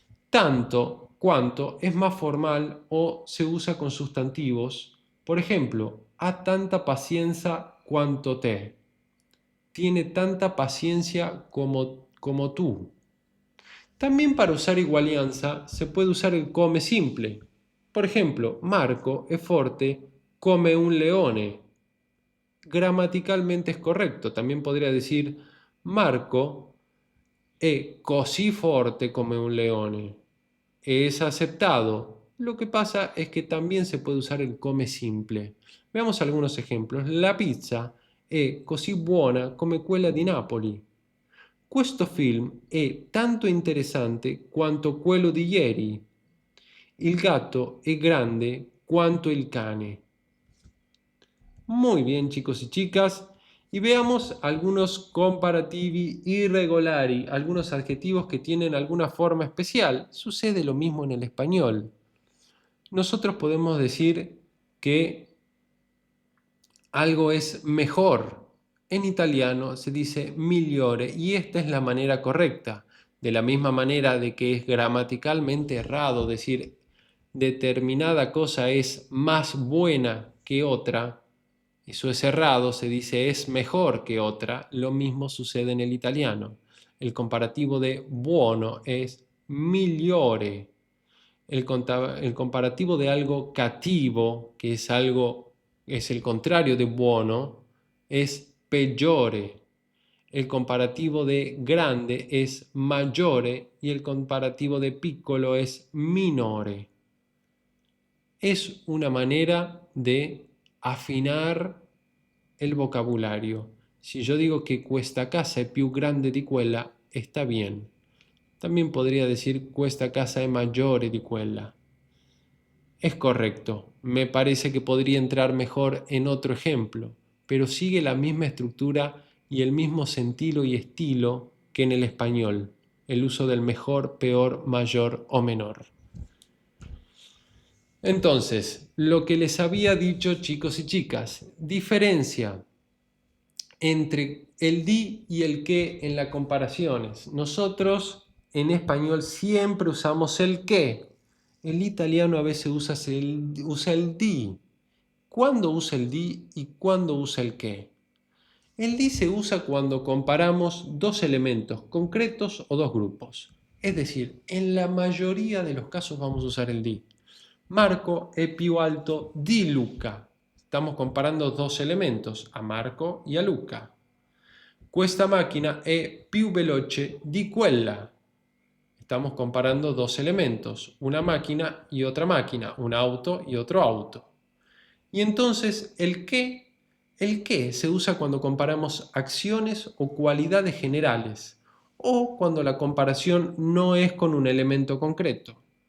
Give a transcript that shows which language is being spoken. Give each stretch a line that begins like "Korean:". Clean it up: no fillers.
Spanish: Tanto, cuanto es más formal o se usa con sustantivos. Por ejemplo,
Italian: ha tanta paciencia cuanto te.
Spanish: Tiene tanta paciencia como tú. También para usar igualianza se puede usar el come simple. Por ejemplo,
Italian: Marco è forte come un leone.
Spanish: Gramaticalmente es correcto. También podría decir
Italian: Marco è così forte come un leone.
Spanish: Es aceptado. Lo que pasa es que también se puede usar el come simple. Veamos algunos ejemplos.
Italian: La pizza è così buona come quella di Napoli. Questo film è tanto interessante quanto quello di ieri. Il gatto è grande quanto il cane.
Spanish: Muy bien, chicos y chicas. Y veamos algunos
Italian: comparativi irregolari,
Spanish: algunos adjetivos que tienen alguna forma especial. Sucede lo mismo en el español. Nosotros podemos decir que algo es mejor. En italiano se dice migliore y esta es la manera correcta. De la misma manera de que es gramaticalmente errado decir determinada cosa es más buena que otra, eso es errado, se dice es mejor que otra, lo mismo sucede en el italiano. El comparativo de buono es migliore. El comparativo de algo cattivo, que es algo, es el contrario de buono, es peggiore. El comparativo de grande es maggiore y el comparativo de piccolo es minore. Es una manera de afinar el vocabulario. Si yo digo que
Italian: questa casa è più grande di quella,
Spanish: está bien. También podría decir
Italian: questa casa è maggiore di quella.
Spanish: Es correcto, me parece que podría entrar mejor en otro ejemplo, pero sigue la misma estructura y el mismo sentido y estilo que en el español, el uso del mejor, peor, mayor o menor. Entonces, lo que les había dicho, chicos y chicas, diferencia entre el di y el que en las comparaciones. Nosotros en español siempre usamos el que. El italiano a veces usa el di. ¿Cuándo usa el di y cuándo usa el que? El di se usa cuando comparamos dos elementos concretos o dos grupos. Es decir, en la mayoría de los casos vamos a usar el di.
Italian: Marco è più alto di Luca.
Spanish: Estamos comparando dos elementos, a Marco y a Luca.
Italian: Questa macchina è più veloce di quella.
Spanish: Estamos comparando dos elementos, una máquina y otra máquina, un auto y otro auto. Y entonces el que se usa cuando comparamos acciones o cualidades generales o cuando la comparación no es con un elemento concreto.